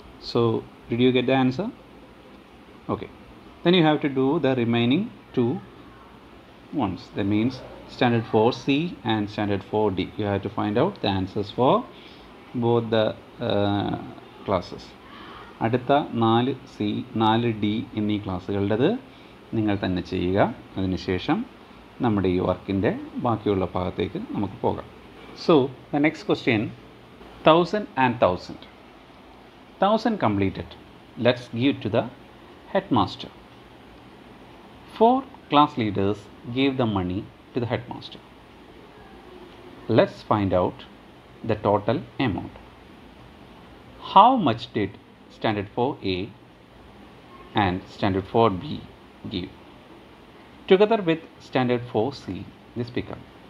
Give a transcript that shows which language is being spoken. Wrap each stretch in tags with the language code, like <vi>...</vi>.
<en>So did you get the answer? Okay. Then you have to do the remaining 2 ones. That means standard 4C and standard 4D. You have to find out the answers for both the classes.</en> <ml>അടുത്ത 4C 4D എന്നീ ക്ലാസ്സുകളുടേത് നിങ്ങൾ തന്നെ ചെയ്യുക. അതിനുശേഷം നമ്മുടെ ഈ വർക്കിൻ്റെ ബാക്കിയുള്ള ഭാഗത്തേക്ക് നമുക്ക് പോകാം.</ml> <en>So the next question, 1000 and 1000. 1000 completed. Let's give to the headmaster. 4 class leaders gave the money to the headmaster. Let's find out the total amount. How much did standard 4A and standard 4B give? Together with standard 4C, this become.</en>